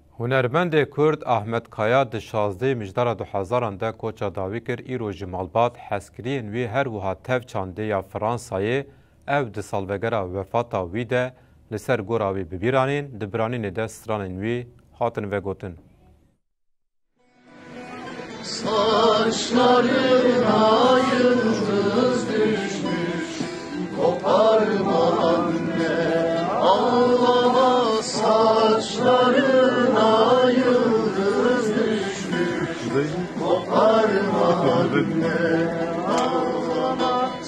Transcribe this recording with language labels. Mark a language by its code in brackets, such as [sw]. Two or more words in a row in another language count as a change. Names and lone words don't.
[ku] Hunermendê Kurd Ahmed Kaya di 16 mijdara 2000 de koça dawî kir îro ji malbat hezkiriyên wê her wiha tev çandê ya Fransayê ev di salvegera wefata wî de li ser gora wê bibîranên di biranînê de stranên wê hatin vegotin. [tr] Saçlarına yıldız düşmüş, koparma anne, ağlama. Saçlarına yıldız düşmüş, koparma anne, ağlama.